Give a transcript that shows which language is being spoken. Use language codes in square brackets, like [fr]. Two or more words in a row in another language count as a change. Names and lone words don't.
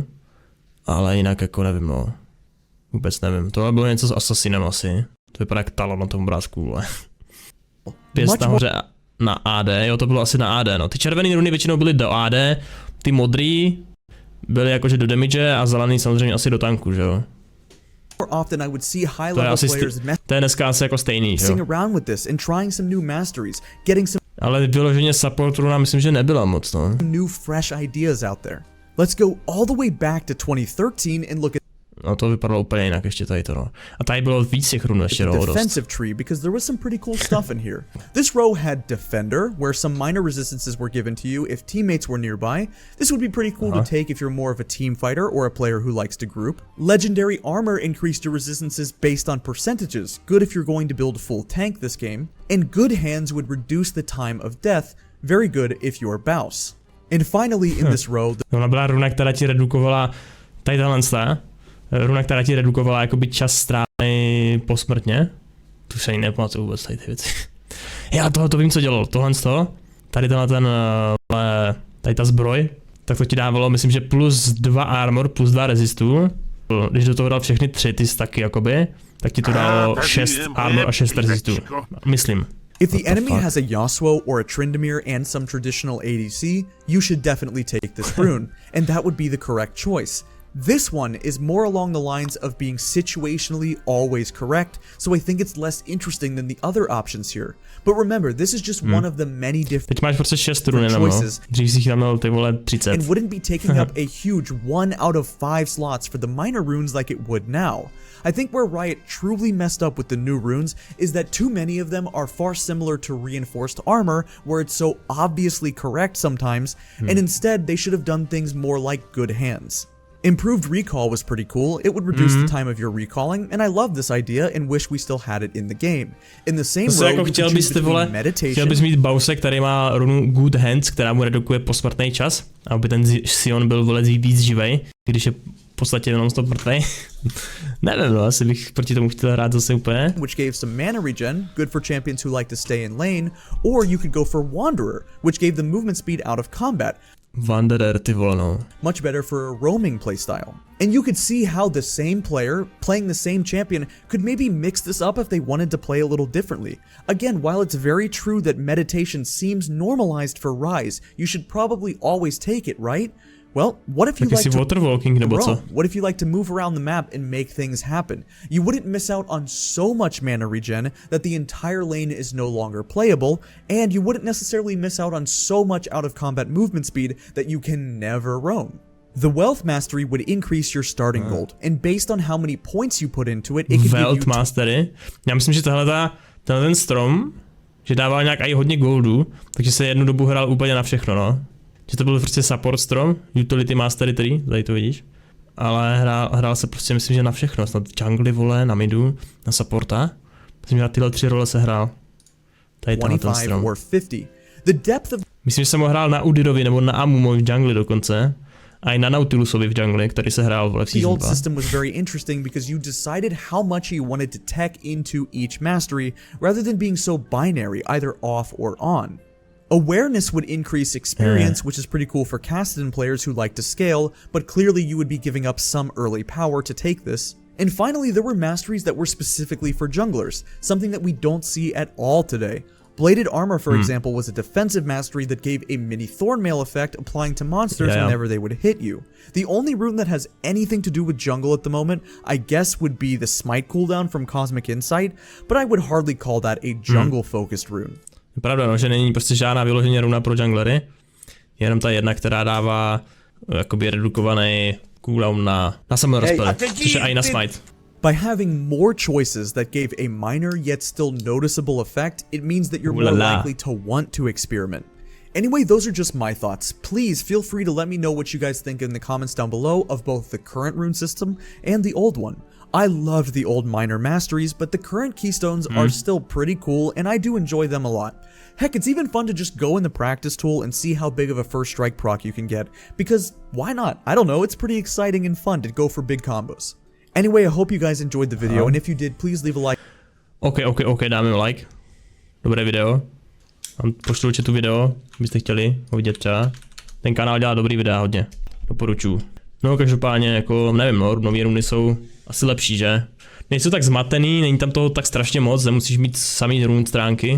[cs] Ale jinak jako nevím no. Vůbec nevím. Tohle bylo něco s Assassinem asi. To vypadá jak talon na tom obrázku, vole. Pěst nahoře na AD, jo to bylo asi na AD no. Ty červený runy většinou byly do AD, ty modrý byly jakože do damage a zelený samozřejmě asi do tanku, že jo. [en] Often I would see high level players [cs] to je dneska asi jako stejný, jo. [en] Around with this and trying some new masteries, getting some [cs] ale vyloženě support runa myslím, že nebyla moc, no. [en] New fresh ideas out there. Let's go all the way back to 2013 and look at [cs] no to vypadalo úplně jinak ještě tady to, no. A tady bylo víc těch run ještě, no, [en] defensive tree because there was some pretty cool stuff in here. This row had Defender, where some minor resistances were given to you if teammates were nearby. This would be pretty cool to take if you're more of a team fighter or a player who likes to group. Legendary Armor increased your resistances based on percentages, good if you're going to build a full tank this game. And Good Hands would reduce the time of death, very good if you're Bouse. And finally in this row... [cs] Ona byla runa, která ti redukovala tady tahle runa, která ti redukovala jakoby čas strávený posmrtně. Tu se ani nepamatuju vůbec tady ty věci. Já tohle to vím, co dělal. Tohle z toho, tady tady ta zbroj, tak to ti dávalo, myslím, že plus 2 armor, plus 2 resistů. Když do toho dal všechny 3 ty staky jakoby, tak ti to dalo 6 armor a 6 resistů. Myslím. [en] If the enemy has a Yasuo or a Tryndamere and some traditional ADC, you should definitely take this rune, and that would be the correct choice. This one is more along the lines of being situationally always correct, so I think it's less interesting than the other options here. But remember, this is just one of the many different choices. [cs] Dřív si tam měl ty vole 30. [en] And wouldn't be taking up a huge 1 out of 5 slots for the minor runes like it would now. I think where Riot truly messed up with the new runes is that too many of them are far similar to reinforced armor, where it's so obviously correct sometimes, and instead they should have done things more like Good Hands. Improved recall was pretty cool. It would reduce the time of your recalling, and I love this idea and wish we still had it in the game. In the same row, [cs] jako chtěl bys mít Bause, který má runu Good Hands, která mu redukuje posmrtný čas, aby ten Sion byl vole víc živej, když je v podstatě jenom stop mrtvej. Nevím, no, asi bych proti tomu chtěl hrát zase úplně. [en] Which gave some mana regen, good for champions who like to stay in lane, or you could go for Wanderer, which gave them movement speed out of combat. Wanderer, [cs] ty vole, no. [en] Much better for a roaming playstyle. And you could see how the same player playing the same champion could maybe mix this up if they wanted to play a little differently. Again, while it's very true that meditation seems normalized for Ryze, you should probably always take it, right? Well, what if you like to roam? What if you like to move around the map and make things happen? You wouldn't miss out on so much mana regen that the entire lane is no longer playable, and you wouldn't necessarily miss out on so much out of combat movement speed that you can never roam. The Wealth Mastery would increase your starting gold, and based on how many points you put into it, it could Wealth Mastery? [cs] Já myslím, že tenhle ten strom, že dával nějak i hodně goldu, takže se jednu dobu hrál úplně na všechno, no. Že to byl prostě support strom, [en] utility mastery tree, [cs] tady to vidíš. Ale hrál se prostě, myslím, že na všechno, snad jungly, vole, na midu, na supporta. Myslím, že na tyhle 3 role se hrál. Tady ten strom. Myslím, že jsem ho hrál na Udyrovi nebo na Amumovi v jungli dokonce. A i na Nautilusovi v jungli, který se hrál v season 2. [en] The old system was very interesting because you decided how much you wanted to tech into each mastery rather than being so binary, either off or on. Awareness would increase experience, which is pretty cool for Kassadin players who like to scale, but clearly you would be giving up some early power to take this. And finally, there were masteries that were specifically for junglers, something that we don't see at all today. Bladed Armor, for example, was a defensive mastery that gave a mini Thornmail effect applying to monsters whenever they would hit you. The only rune that has anything to do with jungle at the moment, I guess, would be the Smite cooldown from Cosmic Insight, but I would hardly call that a jungle-focused rune. [cs] Pravda, no, že není prostě žádná vyloženě runa pro junglery, jenom ta jedna, která dává jakoby redukovaný cooldown na [en] summon spell, [cs] což je i na smite. [en] By having more choices that gave a minor yet still noticeable effect, it means that you're more likely to want to experiment. Anyway, those are just my thoughts. Please feel free to let me know what you guys think in the comments down below of both the current rune system and the old one. I loved the old minor masteries, but the current keystones are still pretty cool and I do enjoy them a lot. Heck, it's even fun to just go in the practice tool and see how big of a first strike proc you can get, because why not? I don't know, it's pretty exciting and fun to go for big combos. Anyway, I hope you guys enjoyed the video, and if you did, please leave a like. [cs] OK, dáme like. Dobré video. Vám pošlu tu video, byste chtěli ho vidět třeba. Ten kanál dělá dobrý videa hodně. Doporučuji. No každopádně jako nevím, no, nové runy jsou asi lepší, že? Nejsou tak zmatený, není tam toho tak strašně moc, nemusíš mít samý run stránky.